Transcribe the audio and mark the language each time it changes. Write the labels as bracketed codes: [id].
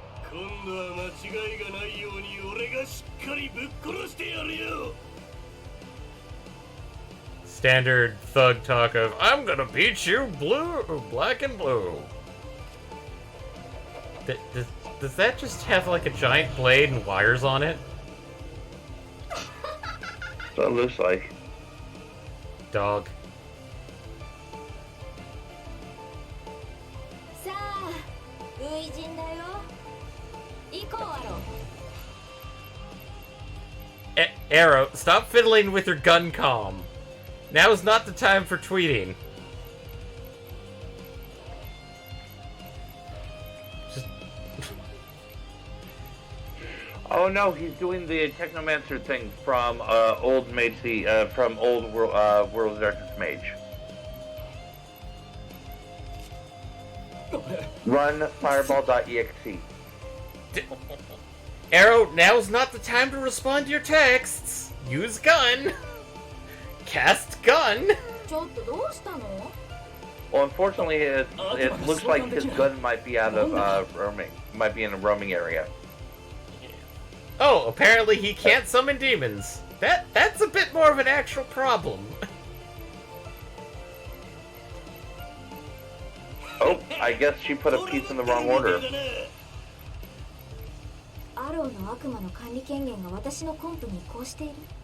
[ja] 今度は間違いがないように俺がしっかりぶっ殺してやるよ。 [en] Standard thug talk of, I'm gonna beat you blue, black and blue. Does that just have like a giant blade and wires on it? So it looks like. Dog. [ja] さあ、初陣だよ。行こうアロ [en] Arrow, stop fiddling with your gun comm. Now is not the time for tweeting. Just... Oh no, he's doing the Technomancer thing from old Macy, from old World of Darkness Mage. Run fireball.exe. Arrow, now's not the time to respond to your texts. Use gun. Cast gun. [ja] ちょっとどうしたの？ [en] Well, unfortunately, it looks like his gun might be out of roaming. Might be in a roaming area. Oh, apparently he can't summon demons. That's a bit more of an actual problem. Oh, I guess she put a piece in the wrong order. [ja] アローの悪魔の管理権限が私のコンプに移行している。